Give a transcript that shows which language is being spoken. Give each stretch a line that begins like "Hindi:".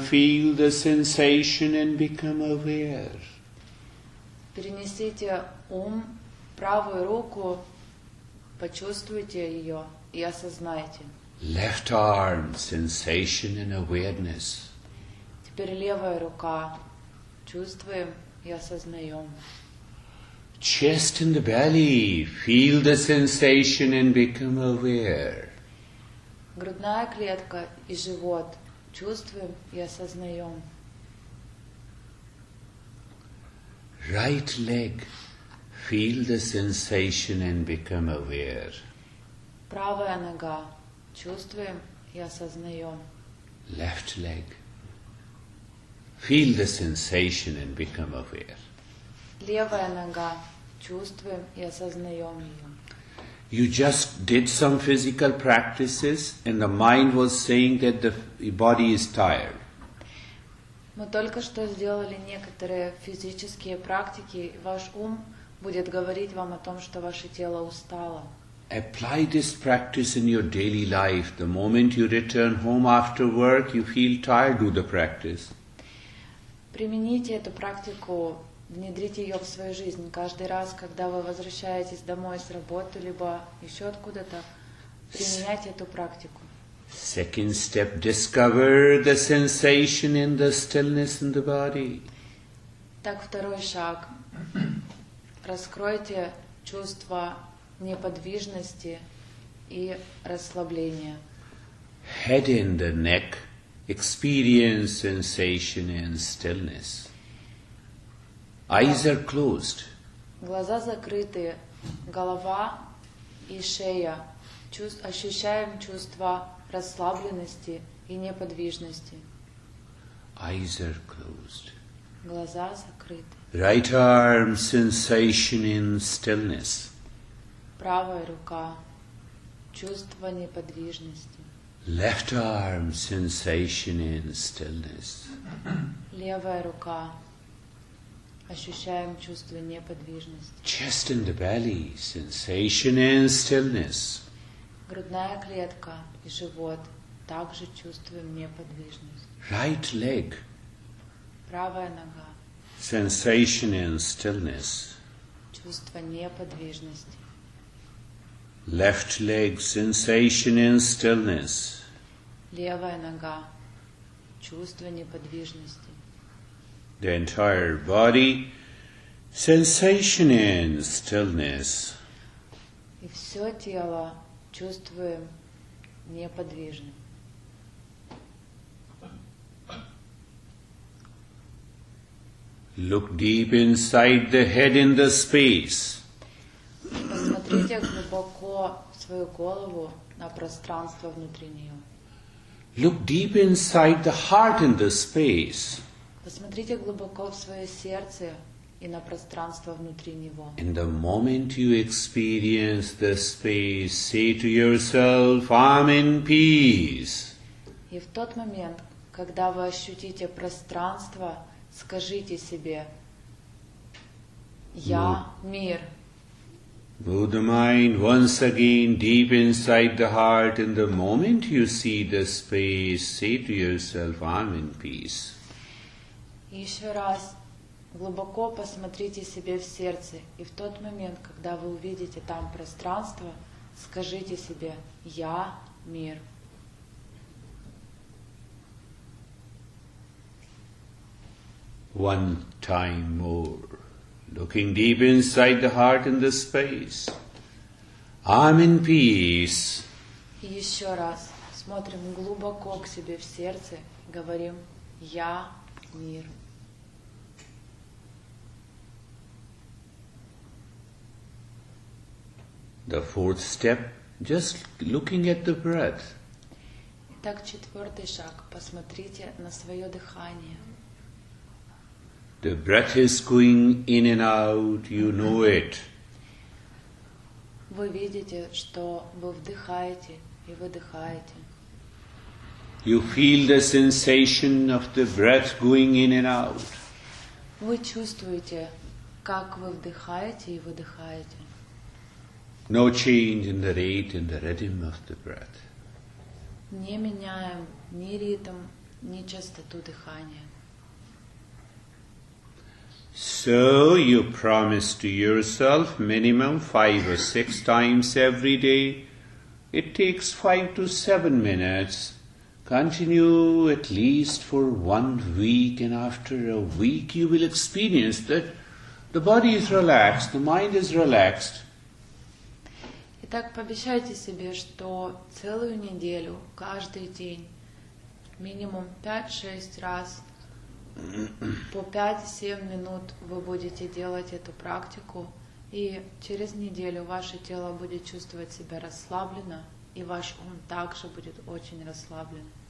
English: Feel the sensation and become aware.
Russian: Перенесите ум в правую руку, почувствуйте ее и осознайте.
English: Left arm, sensation and awareness.
Russian: Теперь левая рука. Чувствуем и осознаем.
English: Chest and the belly. Feel the sensation and become aware.
Russian: Грудная клетка и живот. Чувствуем и осознаем.
English: Right leg. Feel the sensation and become aware.
Russian: Правая нога. Чувствуем и осознаем.
English: Left leg. Feel the sensation and become aware.
Russian: Левая нога. Чувствуем и осознаем ее.
English: You just did some physical practices and the mind was saying that the body is tired.
Russian: Мы только что сделали некоторые физические практики, и ваш ум будет говорить вам о том, что ваше тело устало.
English: Apply this practice in your daily life. The moment you return home after work, you feel tired, do the practice.
Russian: Примените эту практику, внедрите ее в свою жизнь. Каждый раз, когда вы возвращаетесь домой с работы, либо еще откуда-то, применяйте эту практику.
English: Second step, discover the sensation in the stillness in the body.
Russian: Так, второй шаг. Раскройте чувство неподвижности и расслабления.
English: Head and the neck experience sensation and stillness. Eyes are closed.
Russian: Глаза закрыты, голова и шея. Ощущаем чувство расслабленности и неподвижности.
English: Eyes are closed.
Russian: Глаза закрыты.
English: Right arm sensation in stillness.
Russian: Правая рука. Чувство неподвижности.
English: Left arm sensation in stillness.
Russian: Левая рука. Ощущаем чувство неподвижности.
English: Chest and the belly sensation and stillness.
Russian: Грудная клетка и живот. Также чувствуем неподвижность.
English: Right leg
Russian: Правая нога.
English: sensation and stillness.
Russian: Чувство неподвижности.
English: Left leg sensation and stillness.
Russian: Левая нога. Чувство неподвижности.
English: The entire body sensation and stillness.
Russian: И все тело чувствуем неподвижным.
English: Look deep inside the head in the space.
Russian: Посмотрите глубоко в свою голову, на пространство внутри нее.
English: Look deep inside the heart in the space.
Russian: Посмотрите глубоко в свое сердце и на пространство внутри него.
English: In the moment you experience the space, say to yourself, I'm in peace.
Russian: И в тот момент, когда вы ощутите пространство, скажите себе: «Я мир».
English: Move the mind once again deep inside the heart. In the moment you see the space, say to yourself, I'm in peace.
Russian: И еще раз глубоко посмотрите себе в сердце, и в тот момент, когда вы увидите там пространство, скажите себе: «Я мир».
English: One time more, looking deep inside the heart in the space. I'm in peace.
Russian: И еще раз смотрим глубоко к себе в сердце, говорим: «Я мир».
English: The fourth step, just looking at the breath.
Russian: Итак, четвертый шаг. Посмотрите на свое дыхание.
English: The breath is going in and out, you know it.
Russian: Вы видите, что вы вдыхаете и выдыхаете.
English: You feel the sensation of the breath going in and out.
Russian: Вы чувствуете, как вы вдыхаете и выдыхаете.
English: No change in the rate and the rhythm of the breath.
Russian: Не меняем ни ритм, ни частоту дыхания.
English: So you promise to yourself minimum 5 or 6 times every day. It takes 5 to 7 minutes. Continue at least for 1 week, and after a week you will experience that the body is relaxed, the mind is relaxed.
Russian: Итак, пообещайте себе, что целую неделю, каждый день, минимум 5-6 раз, по 5-7 минут вы будете делать эту практику, и через неделю ваше тело будет чувствовать себя расслабленно, и ваш ум также будет очень расслаблен.